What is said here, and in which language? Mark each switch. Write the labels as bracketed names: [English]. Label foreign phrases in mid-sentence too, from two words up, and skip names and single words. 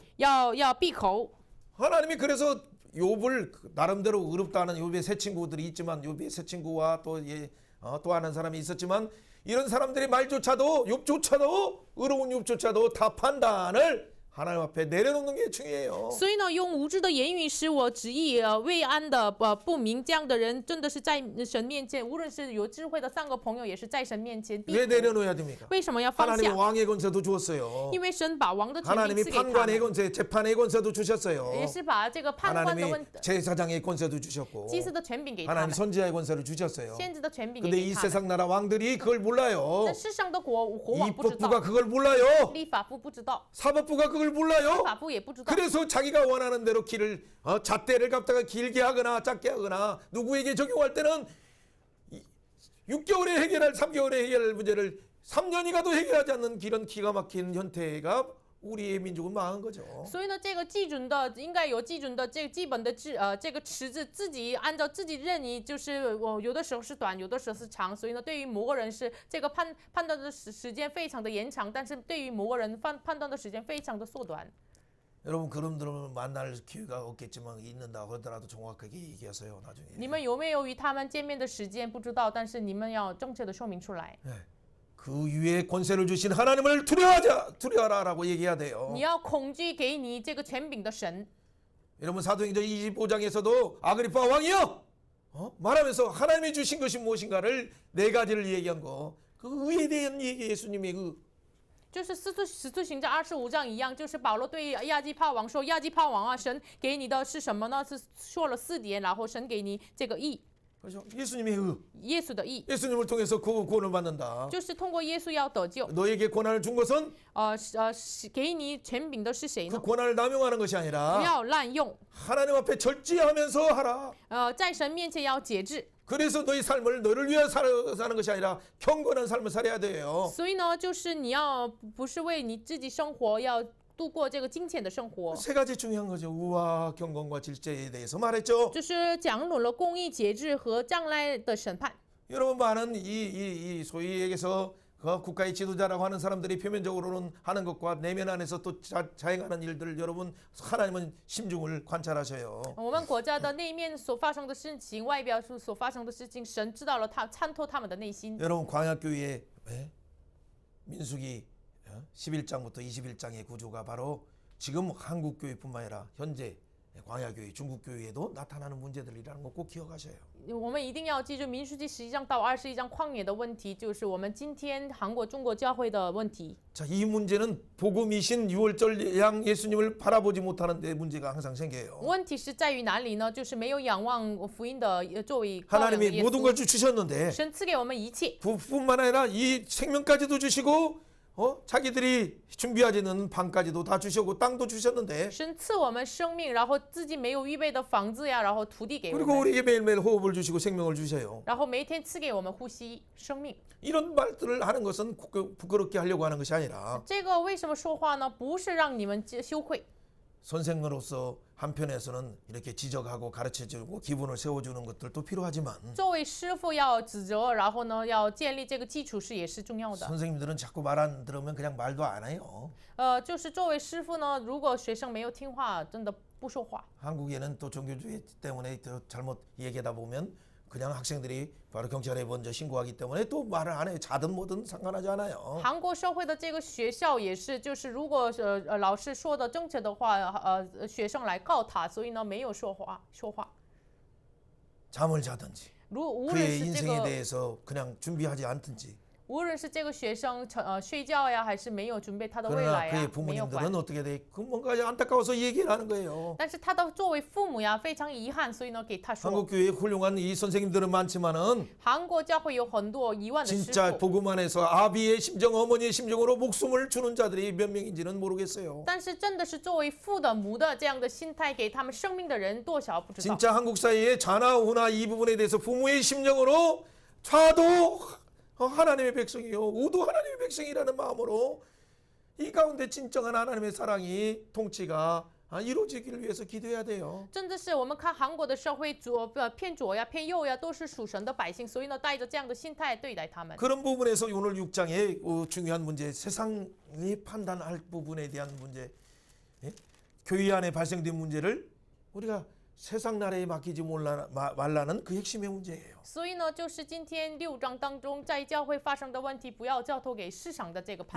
[Chinese] 要闭口。 [Korean] 하나님이 그래서 욥을 나름대로 의롭다는 욥의 새 친구들이 있지만 욥의 새 친구와 또 아는 사람이 있었지만 이런 사람들의 말조차도 욥조차도 의로운 욥조차도 다 판단을 하나님 앞에 내려놓는 게 중요해요. [Chinese] 所以呢，用无知的言语使我旨意未安的不明，这样的人真的是在神面前，无论是有智慧的3个朋友，也是在神面前闭 [Korean] 왜 [Chinese] 口。 [Korean] 내려놓아야 됩니까? [Chinese] 为什么要放 [Korean] 하나님이 [Chinese] 下？ [Korean] 왕의 권세도 주었어요. [Chinese] 因为神把王的权柄 [Korean] 하나님이 [Chinese] 赐给他 [Korean] 판관의 [Chinese] 们， [Korean] 권세, 재판의 권세도 주셨어요. [Chinese] 也是把这个判官的 [Korean] 하나님이 제사장의 권세도 주셨고 [Chinese] 祭司的权柄给他 [Korean] 하나님 [Chinese] 们， [Korean] 선지자의 권세를 주셨어요. [Chinese] 先知的权柄给 [Korean] 근데 이 [Chinese] 他们。 [Korean] 세상 나라 왕들이 그걸 몰라요. [Chinese] 但世上的国王不知 [Korean] 입법부가 [Chinese] 道， [Korean] 그걸 몰라요. [Chinese] 立法部不知道， [Korean] 사법부가 그걸 [Chinese] 司 [Korean] 몰라요. [Chinese] 法部也不知道。 [Korean] 그래서 자기가 원하는 대로 길을 잣대를 갖다가 길게 하거나 작게 하거나 누구에게 적용할 때는 6개월에 해결할 3개월에 해결할 문제를 3년이 가도 해결하지 않는 이런 기가 막힌 현태가 우리의 민족은 망한 거죠. [Chinese] 所以呢，这个基准的应该有基准的这个基本的这个池子，自己按照自己任意，就是有的时候是短，有的时候是长。所以呢，对于某个人是这个判断的时间非常的延长，但是对于某个人判断的时间非常的缩短。 [Korean] 여러분 그놈들은 만날 기회가 없겠지만 있는다 그러더라도 정확하게 얘기하세요 나중에. [Chinese] 你们有没有与他们见面的时间不知道，但是你们要正确的说明出来。 [Korean] 그 위에 권세를 주신 하나님을 두려워하라라고 얘기해야 돼요. [Chinese] 你要恐惧给你这个权柄的神。 [Korean] 여러분 사도행전 25장에서도 아그리파 왕이요 말하면서 하나님이 주신 것이 무엇인가를 4가지를 얘기한 거. 그 의에 대한 얘기 예수님의 [Chinese] 就是使徒行传25章一样，就是保罗对亚基帕王说：“亚基帕王啊，神给你的是什么呢？是说了4点，然后神给你这个义， [Korean] 그렇죠? 예수님의 의. [Chinese] 耶稣的义， [Korean] 예수님을 통해서 그 구원을 받는다. [Chinese] 就是通过耶稣要得救。 [Korean] 너에게 권한을 준 것은 [Chinese] 给你权柄的是谁 [Korean] 그 [Chinese] 呢？ [Korean] 권한을 남용하는 것이 [Chinese] 不 [Korean] 아니라 [Chinese] 要滥用， [Korean] 하나님 앞에 절제하면서 하라. [Chinese] 在神面前要节制。 [Korean] 그래서 너희 삶을 너를 위해 사는 것이 아니라 경건한 삶을 살아야 돼요. [Chinese] 所以呢，就是你要不是为你自己生活，要度过这个金钱的生活。 [Korean] 세 가지 중요한 거죠. 우와, 경건과 질제에 대해서 말했죠. [Chinese] 就是讲论了公义、节制和将来的审判。 [Korean] 여러분 많은 이 소위 얘기해서 그 국가의 지도자라고 하는 사람들이 표면적으로는 하는 것과 내면 안에서 또 자행하는 일들을 여러분 하나님은 심중을 관찰하셔요. [Chinese] 我们国家的内面所发生的事情，外表所发生的事情，神知道了，参透他们的内心。 [Korean] 여러분 광야교회 민수기 11장부터 21장의 구조가 바로 지금 한국교회뿐만 아니라 현재 광야교회, 중국교회에도 나타나는 문제들이라는 거 꼭 기억하셔요. [Chinese] 我们一定要记住民数记11章到21章旷野的问题，就是我们今天韩国、中国教会的问题。 [Korean] 자, 이 문제는 복음이신 유월절 양 예수님을 바라보지 못하는 데 문제가 항상 생겨요. [Chinese] 问题是在于哪里呢？就是没有仰望福音的作为羔羊的 [Korean] 하나님이 [Chinese] 耶 [Korean] 모든 걸 [Chinese] 稣。 [Korean] 주셨는데 [Chinese] 神赐给我们一切， [Korean] 뿐만 아니라 이 생명까지도 주시고 자기들이 준비하지는 방까지도 다 주셨고 땅도 주셨는데 [Chinese] 神赐我们生命，然后自己没有预备的房子呀，然后土地给我 [Korean] 그리고 [Chinese] 们， [Korean] 우리에게 매일매일 호흡을 주시고 생명을 주셔요. [Chinese] 然后每一天赐给我们呼吸生命。 [Korean] 이런 말들을 하는 것은 부끄럽게 하려고 하는 것이 아니라 [Chinese] 这个为什么说话呢？不是让你们羞愧。 [Korean] 선생으로서 한편에서는 이렇게 지적하고 가르쳐주고 기분을 세워주는 것들도 필요하지만 [Chinese] 作为师傅要指责，然后呢要建立这个基础是也是重要的。 [Korean] 선생님들은 자꾸 말 안 들으면 그냥 말도 안 해요. [Chinese] 就是作为师傅呢，如果学生没有听话，真的不说话。 [Korean] 한국에는 또 종교주의 때문에 또 잘못 얘기하다 보면 그냥 학생들이 바로 경찰에 먼저 신고하기 때문에 또 말을 안 해요. 자든 뭐든 상관하지 않아요. [Chinese] 韩国社会的这个学校也是，就是如果老师说的正确的话，学生来告他，所以呢没有说话。 [Korean] 잠을 자든지 [Chinese] 无论 [Korean] 그의 [Chinese] 是这 [Korean] 인생에 [Chinese] 个 [Korean] 대해서 그냥 준비하지 않든지 [Chinese] 无论是这个学生睡觉呀，还是没有准备他的未 [Korean] 그러나 [Chinese] 来 [Korean] 그의 [Chinese] 呀，没有管。 [Korean] 부모님들은 어떻게 돼? 그 뭔가 안타까워서 얘기를 하는 거예요. [Chinese] 但是他的作为父母呀，非常遗憾，所以呢，给他说， [Korean] 한국 교회에 훌륭한 이 선생님들은 많지만은 [Chinese] 韩国教会有很多1万的师 [Korean] 진짜 [Chinese] 傅， [Korean] 복음 안에서 아비의 심정, 어머니의 심정으로 목숨을 주는 자들이 몇 명인지는 모르겠어요. [Chinese] 但是真的是作为父的母的这样的心态给他们生命的人多少不知道。 [Korean] 진짜 한국 사회의 자나 우나 이 부분에 대해서 부모의 심정으로 좌도 하나님의 백성이요, 우도 하나님의 백성이라는 마음으로 이 가운데 진정한 하나님의 사랑이 통치가 이루어지기를 위해서 기도해야 돼요. [Chinese] 真的是我们看韩国的社会偏左呀偏右呀都是属神的百姓，所以呢带着这样的心态对待他们。 [Korean] 그런 부분에서 오늘 6장의 중요한 문제, 세상이 판단할 부분에 대한 문제, 예? 교회 안에 발생된 문제를 우리가 세상 나라에 맡기지 말라는 그 핵심의 문제예요. [Chinese] 所以呢，就是今天6章当中在教会发生的问题，不要交托给市场的这个判